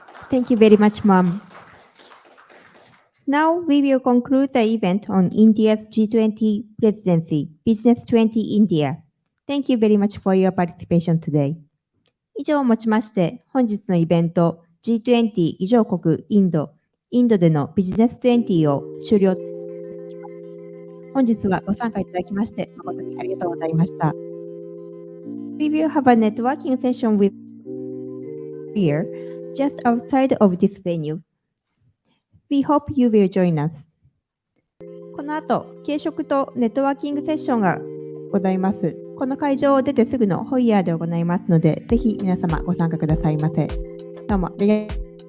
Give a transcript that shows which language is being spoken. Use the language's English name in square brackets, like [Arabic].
[English] Thank you very much, Ma'am. Now we will conclude the event on India's G20 Presidency, Business 20 India. Thank you very much for your participation today. [Japanese] 以上をもちまして、本日のイベント G20 議長国インドでのビジネス20を終了。本日はご参加いただきまして誠にありがとうございました。 [English] We will have a networking session with here just outside of this venue. We hope you will join us. [Japanese] この後、軽食とネットワーキングセッションがございます。この会場を出てすぐのホイヤーで行いますので、ぜひ皆様ご参加くださいませ。どうもありがとうございました。